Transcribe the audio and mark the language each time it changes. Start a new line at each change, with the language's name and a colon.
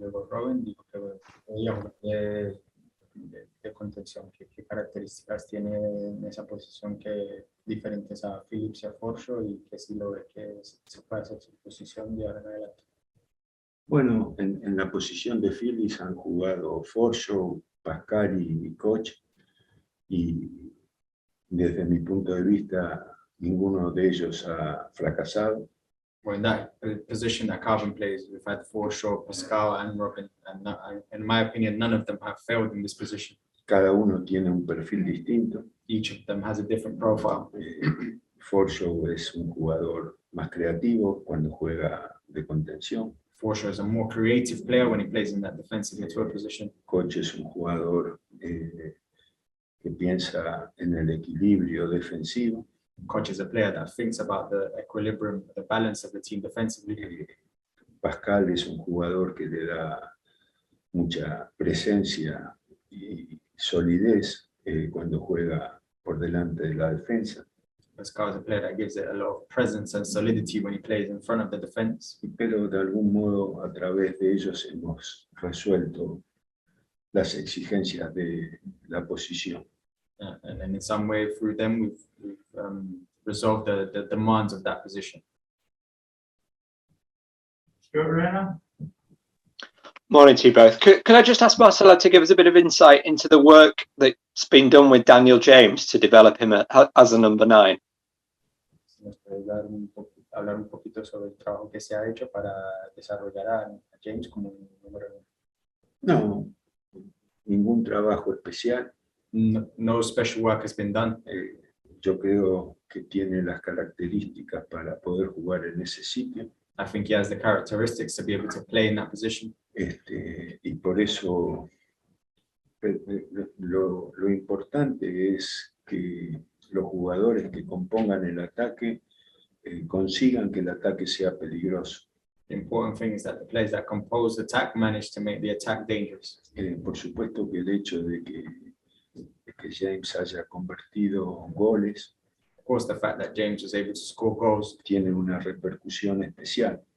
Spanish: Robin dijo que de contención, qué características tiene en esa posición que diferentes a Phillips y a Forshaw, y que si lo ve que se puede hacer su posición de ahora en adelante. Bueno, en la posición de Phillips han jugado Forshaw, Pascari y Koch, y desde mi punto de vista ninguno de ellos ha fracasado.
English: Well, in that position that Kalvin plays, we've had Forshaw, Pascal, and Robin, and in my opinion, none of them have failed in this position.
Spanish: Cada uno tiene un perfil distinto.
English: Each of them has a different profile.
Spanish: Forshaw es un jugador más creativo cuando juega de contención.
English: Forshaw is a more creative player when he plays in that defensive midfield position.
Spanish: Koch es un jugador que piensa en el equilibrio defensivo.
English: Koch is a player that thinks about the equilibrium, the balance of the team defensively.
Spanish: Pascal es un jugador que le da mucha presencia y solidez cuando juega por delante de la defensa.
English: Pascal is a player that gives it a lot of presence and solidity when he plays in front of the defense.
Spanish: Pero de algún modo a través de ellos hemos resuelto las exigencias de la posición.
English: And then in some way through them, we've resolved the demands of that position. Stuart Rayner? Morning to you both. Could I just ask Marcelo to give us a bit of insight into the work that's been done with Daniel James to develop him as a number 9?
Spanish: Nos puede hablar un poquito sobre el trabajo que se ha hecho para desarrollar a James como un número 9. No, ningún trabajo especial.
English: No special work has been done.
Spanish: Yo creo que tiene las características para poder jugar en ese sitio.
English: I think he has the characteristics to be able to play in that position.
Spanish: Y por eso lo importante es que los jugadores que compongan el ataque consigan que el ataque sea peligroso.
English: The important thing is that the players that compose the attack manage to make the attack dangerous.
Spanish: Por supuesto que el hecho de que James haya convertido goles
English: Of course, the fact that James was able to score goals
Spanish: tiene una repercusión especial,